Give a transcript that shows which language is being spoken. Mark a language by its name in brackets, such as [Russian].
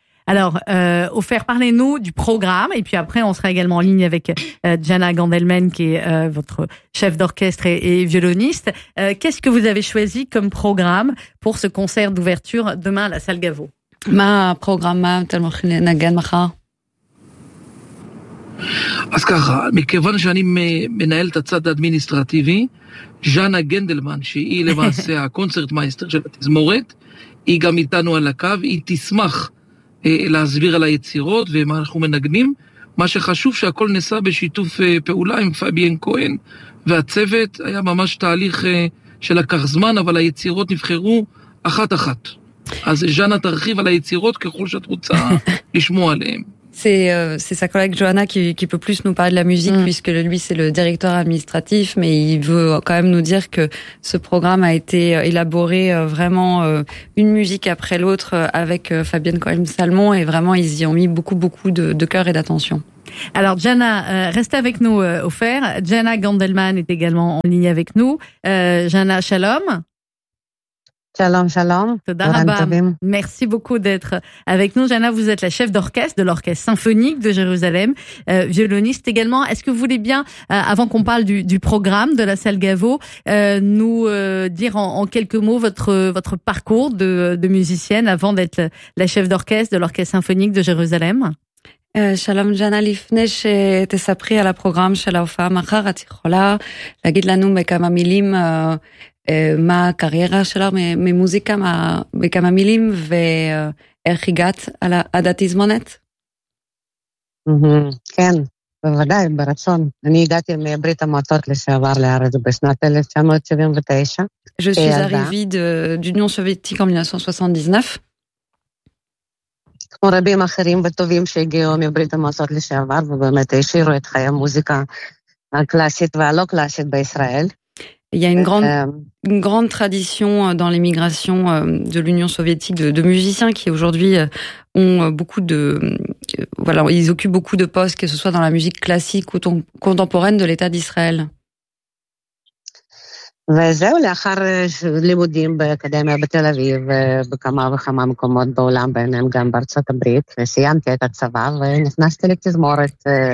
[French] Alors, Offert, parlez-nous du programme, et puis après on sera également en ligne avec Jana Gandelman, qui est votre chef d'orchestre et violoniste. Qu'est-ce que vous avez choisi comme programme pour ce concert d'ouverture demain à la Salle Gaveau? [Hebrew] Ma programme, ma telmochine nagan macha. אז ככה, מכיוון שאני מנהל את הצד האדמיניסטרטיבי, ז'אנה גנדלמן, שהיא למעשה הקונצרט מייסטר של התזמורת, היא גם איתנו על הקו, היא תשמח להסביר על היצירות ומה אנחנו מנגנים, מה שחשוב שהכל נעשה בשיתוף פעולה עם פאביאן כהן והצוות, היה ממש תהליך שלקח זמן, אבל היצירות נבחרו אחת אחת. אז ז'אנה תרחיב על היצירות ככל שאת רוצה לשמוע עליהן. [French] C'est sa collègue Johanna qui peut plus nous parler de la musique, puisque lui c'est le directeur administratif, mais il veut quand même nous dire que ce programme a été élaboré vraiment une musique après l'autre avec Fabienne Cohen-Salmon, et vraiment ils y ont mis beaucoup de cœur et d'attention. Alors Johanna, restez avec nous au fer. Johanna Gandelman est également en ligne avec nous. Johanna, shalom. Shalom, shalom. Merci beaucoup d'être avec nous. Johanna, vous êtes la chef d'orchestre de l'Orchestre Symphonique de Jérusalem, violoniste également. Est-ce que vous voulez bien, avant qu'on parle du programme de la salle Gaveau, nous dire en quelques mots votre parcours de musicienne avant d'être la chef d'orchestre de l'Orchestre Symphonique de Jérusalem? [Hebrew] שלום ג'אנה, לפני שתספרי על הפרוגרם של ההופעה מחר, את יכולה להגיד לנו בכמה מילים מה הקריירה שלה ממוזיקה, בכמה מילים, ואיך הגעת על הדתזמונת? כן, בוודאי, ברצון. אני הגעתי מברית המועצות לשעבר לארץ בשנת 1979. [French] Je suis arrivée d'Union soviétique en 1979. [Hebrew] כמו רבים אחרים וטובים שהגיעו מברית המועצות לשעבר, ובאמת השאירו את חיי המוזיקה הקלאסית והלא קלאסית בישראל. [French] Il y a une grande tradition dans l'émigration de l'Union soviétique de musiciens qui aujourd'hui ont beaucoup de voilà, ils occupent beaucoup de postes, que ce soit dans la musique classique ou contemporaine de l'État d'Israël. [Hebrew] וזהו, לאחר לימודים באקדמיה בתל אביב ובכמה וכמה מקומות בעולם, ביניהם גם בארצות הברית, וסיימתי את הצבא ונכנסתי לתזמורת.